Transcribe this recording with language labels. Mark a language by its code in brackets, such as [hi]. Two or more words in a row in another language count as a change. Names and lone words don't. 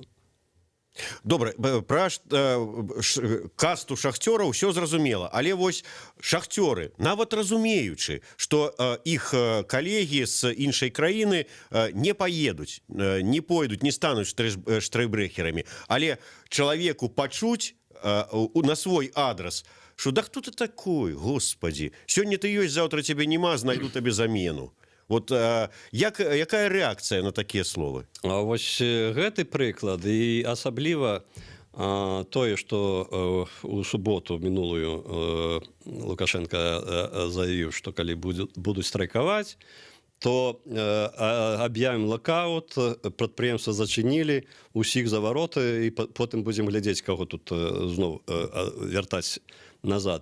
[be] добра, пра касту шахцёраў ўсё зразумела, але вось шахцёры, нават разумеючы, што іх калегі з іншай краіны не паедуць, не пойдуць, не стануць штрайбрэхерамі, але чалавеку пачуць на свой адрас, [ru] что да кто ты такой, господи, [be] сёння ты ёсць, [ru] завтра тебе нема, [be] знайду табе замену. Вот якая рэакцыя на такія словы? А вось гэты прыклад і асабліва тое, што у суботу мінулую Лукашенко заявіў, што калі будуць страйкаваць, то аб'явім локаут, прадпрыемства зачынілі, усіх за вароты, і потым будзем глядзець, каго тут зноў вяртаць назад.